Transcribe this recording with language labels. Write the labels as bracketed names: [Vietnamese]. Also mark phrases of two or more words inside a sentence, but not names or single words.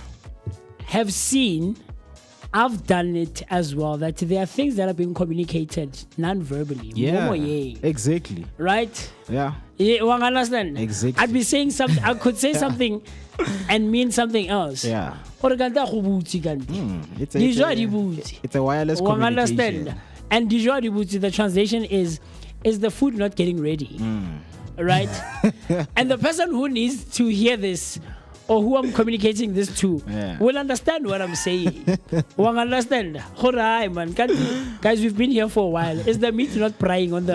[English] have seen, I've done it as well, that there are things that are being communicated non-verbally. Yeah. Momo, Exactly. right? Yeah. Yeah, you understand? Exactly. I'd be saying something, I could say something and mean something else. Yeah. [Tswana] Or kanta go butsi kanti. [English] It's [Tswana] Dijwa di butsi. [English] it's a wireless Wa communication. understand? And [Tswana] dijwa di butsi, [English] the translation is the food not getting ready? Right? And the person who needs to hear this, or who I'm communicating this to, Yeah. will understand what I'm saying. Won't understand. Alright, man. Guys, we've been here for a while. Is the meat not prying on the